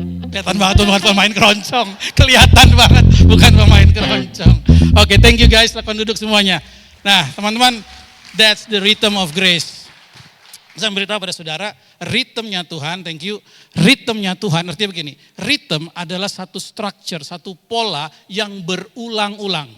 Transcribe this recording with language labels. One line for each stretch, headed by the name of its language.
Indonesian: Kelihatan banget tuh bukan pemain keroncong. Kelihatan banget bukan pemain keroncong. Oke,
English: thank you guys.
Indonesian: Silakan duduk semuanya. Nah, teman-teman,
English: that's the rhythm of grace.
Indonesian: Saya beritahu pada saudara, ritmenya Tuhan,
English: thank you.
Indonesian: Ritmenya Tuhan, artinya begini, ritme adalah satu structure, satu pola yang berulang-ulang.